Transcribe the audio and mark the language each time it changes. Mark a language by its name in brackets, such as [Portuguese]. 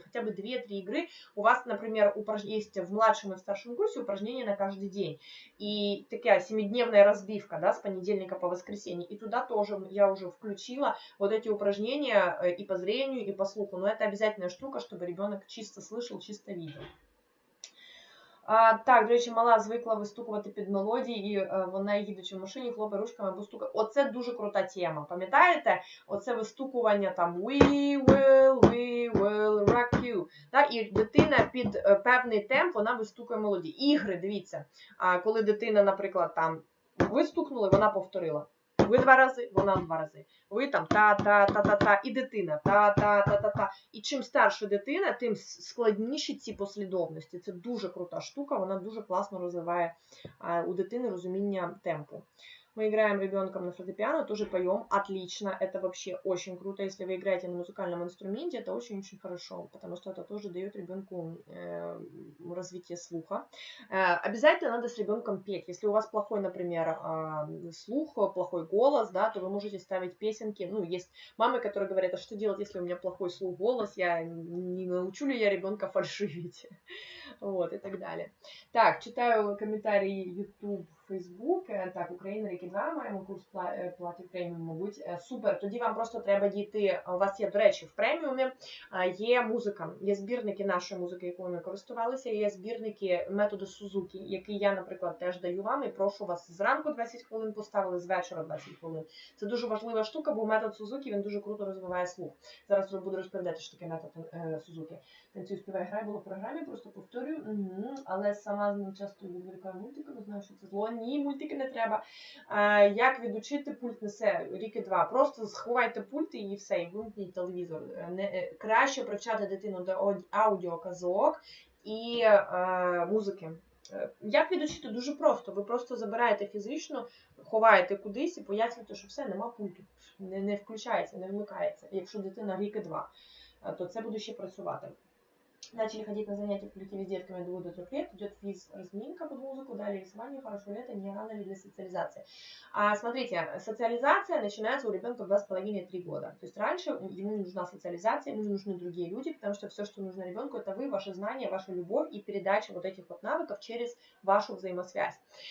[Russian] Хотя бы 2-3 игры. У вас, например, есть в младшем и в старшем курсе упражнения на каждый день. И такая 7-дневная разбивка, да, с понедельника по воскресенье. И туда тоже я уже включила вот эти упражнения и по зрению, и по слуху. Но это обязательная штука, чтобы ребенок чисто слышал, чисто видел. [Ukrainian] Так, до речі, мала звикла вистукувати під мелодії, і вона, їдучи в машині, хлопає ручками або стукає. Оце дуже крута тема. Пам'ятаєте? Оце вистукування там [English] we will rock you. [Ukrainian] Так? І дитина під певний темп, вона вистукує мелодії. Ігри, дивіться, коли дитина, наприклад, там вистукнули, вона повторила. Ви 2 рази, вона 2 рази. Ви там та-та-та-та-та, і дитина та-та-та-та-та. І чим старша дитина, тим складніші ці послідовності. Це дуже крута штука, вона дуже класно розвиває у дитини розуміння темпу. Мы играем ребенком на фортепиано, тоже поем, отлично, это вообще очень круто, если вы играете на музыкальном инструменте, это очень-очень хорошо, потому что это тоже дает ребенку развитие слуха. Обязательно надо с ребенком петь, если у вас плохой, например, слух, плохой голос, да, то вы можете ставить песенки, ну, есть мамы, которые говорят, а что делать, если у меня плохой слух, голос, я не научу ли я ребенка фальшивить, вот, и так далее. Так, читаю комментарии YouTube, Facebook, так, Україна рік і 2, маємо курс платі преміум, мабуть. Супер, тоді вам просто треба дійти, у вас є, до речі, в преміумі, є музика, є збірники нашої музики, якою ми користувалися, є збірники методу Сузукі, який я, наприклад, теж даю вам і прошу вас зранку 20 хвилин поставили, з вечора 20 хвилин. Це дуже важлива штука, бо метод Сузукі, він дуже круто розвиває слух. Зараз буду розповідати, що таке метод Сузукі. Танцюй, співай, грай, було в програмі, просто повторюю, але сама з ним часто відволікаю мультиками, знаю, що це зло. Ні, мультики не треба. Як відучити пульт несе рік і 2? Просто сховайте пульт і все, і вимкніть телевізор. Краще привчати дитину до аудіоказок і музики. Як відучити? Дуже просто. Ви просто забираєте фізично, ховаєте кудись і пояснюєте, що все, нема пульту. Не включається, не вмикається. Якщо дитина рік і 2, то це буде ще працювати. [Russian] Начали ходить на занятия в коллективе с детками до 2-3 лет, идет физ-разминка под музыку, далее рисование, хорошо лето, не рано ли для социализации. Смотрите, социализация начинается у ребенка в 2,5-3 года. То есть раньше ему не нужна социализация, ему не нужны другие люди, потому что все, что нужно ребенку, это вы, ваши знания, ваша любовь и передача вот этих вот навыков через вашу взаимосвязь.